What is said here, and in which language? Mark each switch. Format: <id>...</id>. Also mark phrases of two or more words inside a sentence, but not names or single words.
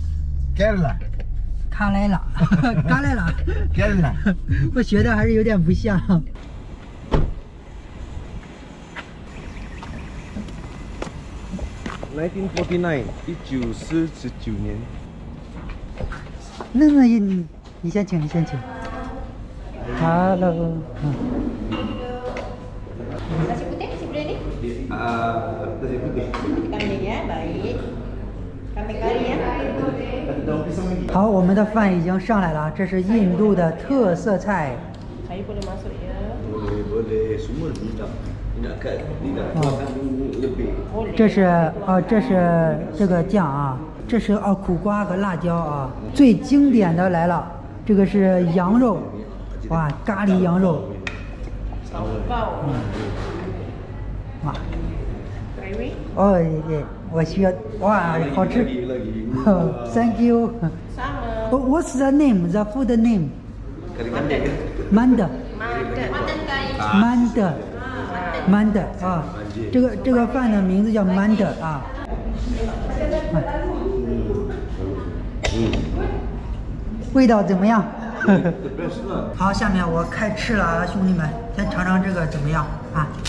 <zh>卡莱拉，卡莱拉，卡莱拉，我学的还是有点不像。 1949，1949年。那你先请，你先请。</zh> <en>Hello。</en> <ms>Nasi putih, nasi putih ni? Nasi putih. Kambing ya, baik. Kambing kari ya.</ms> <zh>好，我们的饭已经上来了，这是印度的特色菜。</zh> <ms>Saya boleh masuk ya. Boleh, semua tidak. Tidak keluarkan lebih.</ms> <zh>这是这个酱啊，这是苦瓜和辣椒啊。最经典的来了，这个是羊肉，哇，咖喱羊肉。哇。哦耶，我需要，哇，好吃。</zh> <en>Thank you.</en> <zh>Sama.</zh> <en>What's the name? The food name? Manda.</en> <zh>Manda 啊，这个饭的名字叫 Manda 啊。味道怎么样？好，下面我开吃了啊，兄弟们，先尝尝这个怎么样啊？</zh>